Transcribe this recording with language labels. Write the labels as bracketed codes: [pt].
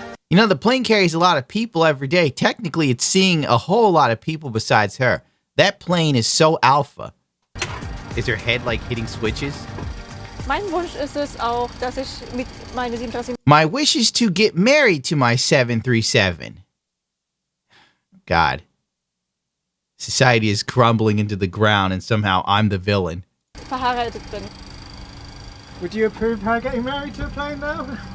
[en] You know, the plane carries a lot of people every day. Technically, it's seeing a whole lot of people besides her. That plane is so alpha. Is her head like hitting switches? [de] Mein Wunsch ist es auch, dass ich mit meine 37 [en] My wish is to get married to my 737. God. Society is crumbling into the ground and somehow I'm the villain. [de] verheiratet bin. [en] Would you approve her getting married to a plane now?